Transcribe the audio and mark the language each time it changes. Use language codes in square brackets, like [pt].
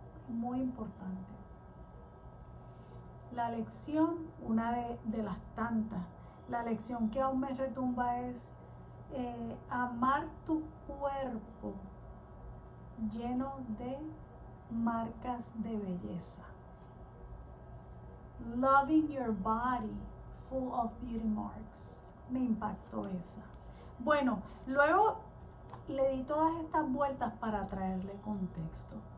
[es] Muy importante. La lección, una de las tantas, la lección que aún me retumba es amar tu cuerpo lleno de marcas de belleza. [en] Loving your body full of beauty marks. [es] Me impactó esa. Bueno, luego le di todas estas vueltas para traerle contexto.